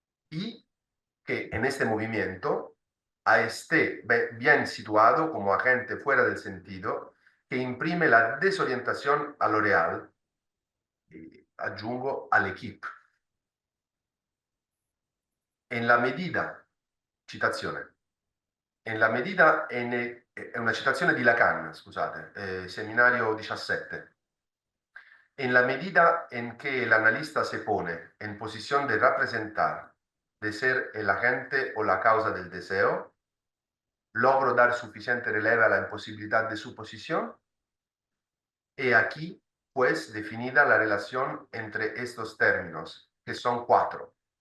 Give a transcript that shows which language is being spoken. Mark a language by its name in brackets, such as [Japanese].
[Spanish] Y que en este movimiento A esté bien situado como agente fuera del sentido que imprime la desorientación a lo real, y [Italian] aggiungo all'equipe. [Spanish] En la medida, [Italian] citazione, in la medida, è una citazione di Lacan, scusate, seminario 17. [Spanish] En la medida en que el analista se pone en posición de representar, de ser el agente o la causa del deseo, logro dar suficiente relieve a la imposibilidad de su posición. He aquí, pues, definida la relación entre estos términos, que son 4.